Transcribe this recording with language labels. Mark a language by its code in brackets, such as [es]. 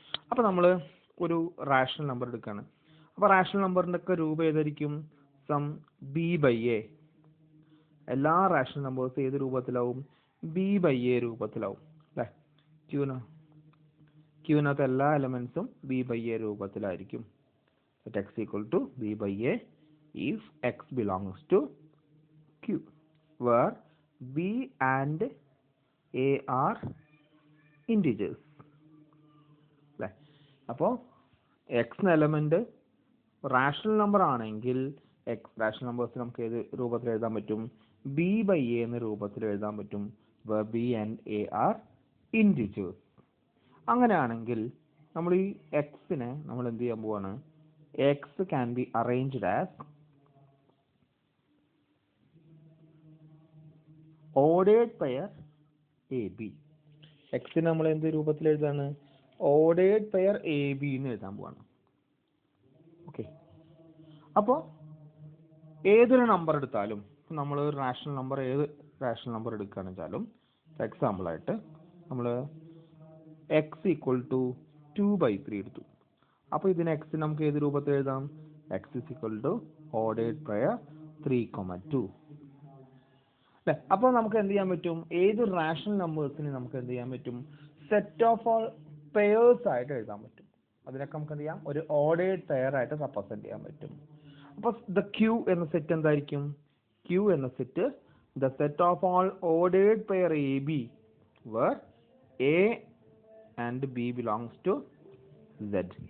[ml] അപ്പോൾ നമ്മൾ ഒരു റാഷണൽ നമ്പർ എടുക്കുകയാണ്. അപ്പോൾ റാഷണൽ നമ്പറിൻ്റെ ഒക്കെ രൂപം ഏതായിരിക്കും? Some B/A. എല്ലാ റാഷണൽ നമ്പേഴ്സ് ഏത് രൂപത്തിലാവും? B/A രൂപത്തിലാവും അല്ലേ? ക്യൂവിനകത്ത് എല്ലാ എലമെന്റ്സും B/A രൂപത്തിലായിരിക്കും. [en] x equal to B/A if x belongs to Q, where B and A are integers. [ml] അല്ലേ? അപ്പോൾ x എന്ന എലമെന്റ് റാഷണൽ നമ്പർ ആണെങ്കിൽ എക്സ് റാഷണൽ നമ്പേഴ്സ് നമുക്ക് ഏത് രൂപത്തിൽ എഴുതാൻ പറ്റും? B/A എന്ന രൂപത്തിൽ എഴുതാൻ പറ്റും. [en] where B and A are integers. [ml] അങ്ങനെയാണെങ്കിൽ നമ്മൾ ഈ എക്സിനെ നമ്മൾ എന്ത് ചെയ്യാൻ പോവാണ്? [en] X can be arranged as ordered pair AB. [ml] എക്സിനെ നമ്മൾ എന്ത് രൂപത്തിൽ എഴുതാണ്? ഓർഡേർഡ് പെയർ AB എന്ന് എഴുതാൻ പോവാണ്. ഓക്കെ, അപ്പോൾ ഏതൊരു നമ്പർ എടുത്താലും, നമ്മൾ ഒരു റാഷണൽ നമ്പർ, ഏത് റാഷണൽ നമ്പർ എടുക്കുകയാണെന്ന് വെച്ചാലും, എക്സാമ്പിളായിട്ട് നമ്മൾ [en] x equal to 2/3 [ml] എടുത്തു. അപ്പോൾ ഇതിന് എക്സ് നമുക്ക് ഏത് രൂപത്തിൽ എഴുതാം? [en] x is equal to ordered pair 3,2 അല്ലേ? [ml] അപ്പോൾ നമുക്ക് എന്ത് ചെയ്യാൻ പറ്റും? ഏത് റാഷണൽ നമ്പേഴ്സിന് നമുക്ക് എന്ത് ചെയ്യാൻ പറ്റും? [en] set of all pairs [ml] ആയിട്ട് എഴുതാൻ പറ്റും. അതിനൊക്കെ നമുക്ക് എന്ത് ചെയ്യാം? ഒരു ഓർഡേർഡ് പെയർ ആയിട്ട് റെപ്രസെന്റ് ചെയ്യാൻ പറ്റും. അപ്പോൾ ദ ക്യൂ എന്ന സെറ്റ് എന്തായിരിക്കും? ക്യൂ എന്ന set [en] The set of all ordered pair AB where A and B belongs to Z.